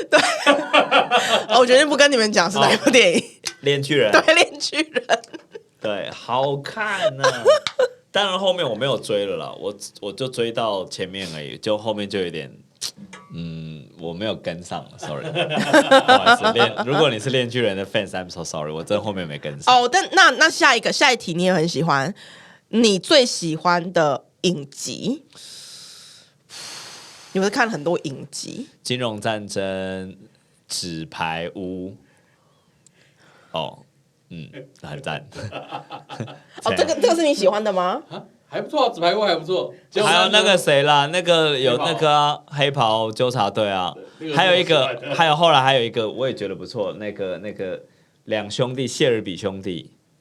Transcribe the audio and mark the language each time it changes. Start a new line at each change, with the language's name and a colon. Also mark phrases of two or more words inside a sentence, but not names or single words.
Chinese: 對，我決定不跟你們講是哪一部電影。鏈鋸人，對，鏈鋸人，對，好看呢、啊。當然後面我沒有追了啦，我就追到前面而已，就後面就有點，我沒有跟上了 ，sorry。不好意思，如果你是鏈鋸人的 fans，
English: I'm so sorry，
Chinese: 我真的後面沒跟上。哦，但那下一題你也很喜歡，你最喜歡的影集？你不是看了很多影集？金融戰爭、紙牌屋，很讚。哦，這個是你喜歡的嗎？還不錯啊，紙牌屋還不錯。還有那個誰啦，那個有那個、啊、黑袍糾察隊啊，還有一個，後來還有一個，我也覺得不錯，那個兩兄弟謝爾比兄弟，